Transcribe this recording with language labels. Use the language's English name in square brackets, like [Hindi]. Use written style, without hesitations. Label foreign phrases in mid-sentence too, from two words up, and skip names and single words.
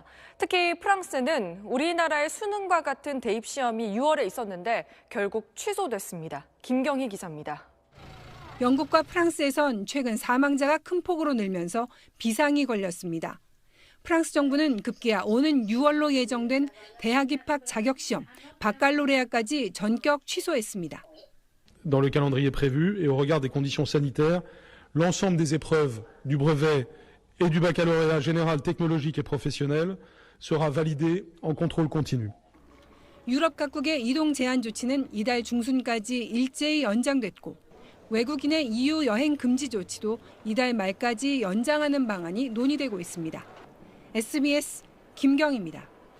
[Korean] 특히 프랑스는 우리나라의 수능과 같은 대입 시험이 6월에 있었는데 결국 취소됐습니다. 김경희 기자입니다. 영국과 프랑스에선 최근 사망자가 큰 폭으로 늘면서 비상이 걸렸습니다. 프랑스 정부는 급기야 오는 6월로 예정된 대학 입학 자격시험, 바칼로레아까지 전격 취소했습니다. [French] Dans le calendrier prévu et au regard des conditions sanitaires, l'ensemble des épreuves du brevet et du baccalauréat général technologique et professionnel sera validé en contrôle continu. [Korean] 유럽 각국의 이동 제한 조치는 이달 중순까지 일제히 연장됐고 외국인의 EU 여행 금지 조치도 이달 말까지 연장하는 방안이 논의되고 있습니다. SBS 김경희입니다.